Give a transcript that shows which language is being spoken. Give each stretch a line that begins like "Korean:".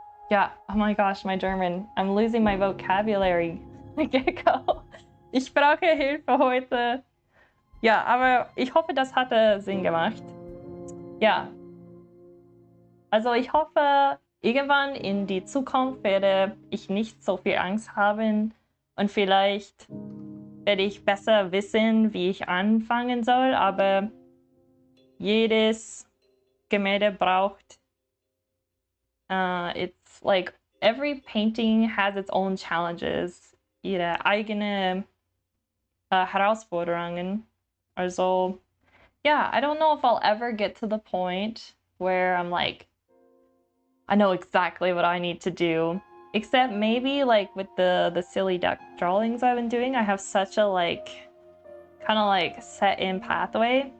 English: Yeah, oh my gosh, my German. I'm losing my vocabulary. Gecko.
German: Ich brauche Hilfe heute. Ja, aber ich hoffe, das hatte Sinn gemacht. Ja. Also ich hoffe, irgendwann in die Zukunft werde ich nicht so viel Angst haben und vielleicht werde ich besser wissen, wie ich anfangen soll, aber jedes Gemälde braucht
English: it's like every painting has its own challenges,
German: ihre eigene Herausforderungen.
English: Also, yeah, I don't know if I'll ever get to the point where I'm like, I know exactly what I need to do. Except maybe like with the silly duck drawings I've been doing, I have such a kind of like set in pathway.